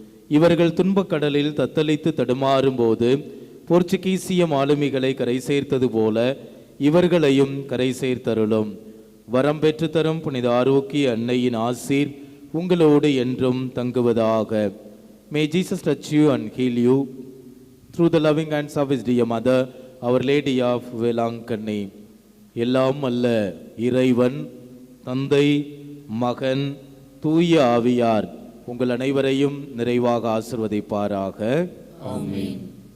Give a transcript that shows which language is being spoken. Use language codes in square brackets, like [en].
[ta] இவர்கள் துன்பக் கடலில் தத்தளித்து தடுமாறும் போது போர்ச்சுகீசிய மாலுமிகளை கரை சேர்த்தது போல இவர்களையும் கரை சேர்த்தருளும். வரம் பெற்று தரும் புனித ஆரோக்கிய அன்னையின் ஆசீர் உங்களோடு என்றும் தங்குவதாக. [en] May Jesus touch you and heal you through the loving hands of his dear mother, Our Lady of Velankanni. [ta] எல்லாம் அல்ல இறைவன் தந்தை மகன் தூய ஆவியார் உங்கள் அனைவரையும் நிறைவாக ஆசிர்வதிப்பாராக. ஆமென்.